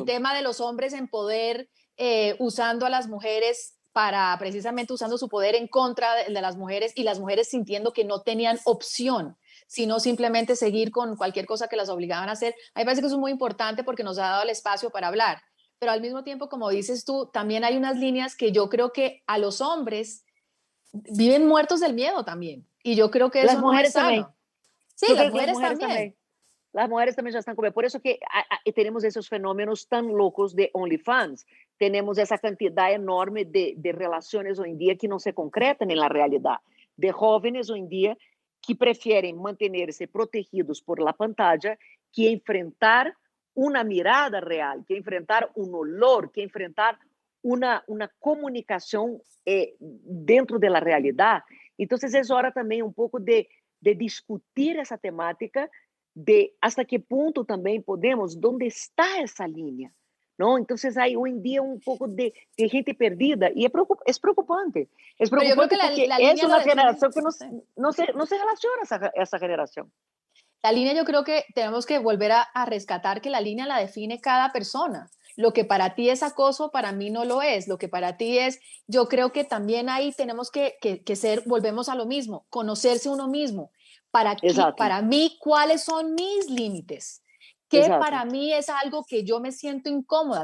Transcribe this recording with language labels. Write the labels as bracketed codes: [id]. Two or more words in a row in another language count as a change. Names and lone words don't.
[es] el tema de los hombres en poder usando a las mujeres para precisamente usando su poder en contra de las mujeres y las mujeres sintiendo que no tenían opción, sino simplemente seguir con cualquier cosa que las obligaban a hacer. A mí me parece que eso es muy importante porque nos ha dado el espacio para hablar. Pero al mismo tiempo, como dices tú, también hay unas líneas que yo creo que a los hombres viven muertos del miedo también. Y yo creo que Las eso no es mujeres sano. [pt] também. [es] Sí, [pt] Eu [es] las [pt] creio que as [es] mujeres [pt] mulheres [es] también. [pt] também. As mulheres também já estão com. Por isso que temos esses fenômenos tão loucos de OnlyFans. Temos essa quantidade enorme de relações hoje em dia que não se concretam na realidade. De jovens hoje em dia que preferem manter-se protegidos [es] por la pantalla [pt] que enfrentar uma mirada real, que enfrentar um olor, que enfrentar uma comunicação dentro da realidade. Então, é hora também um pouco de discutir essa temática, de hasta que ponto também podemos, onde está essa linha, não? Então, aí hoje em dia um pouco de gente perdida e é preocupante. É [es] Pero yo creo [pt] preocupante [es] que [pt] porque [es] la [pt] é [es] línea lo [pt] uma [es] define. [pt] geração que [es] Sí. [pt] não se relaciona essa geração. [es] La línea yo creo que tenemos que volver a rescatar que la línea la define cada persona. Lo que para ti es acoso, para mí no lo es. Lo que para ti es, yo creo que también ahí tenemos que ser, volvemos a lo mismo, conocerse uno mismo. Para mí, ¿cuáles son mis límites? Que para mí es algo que yo me siento incómoda.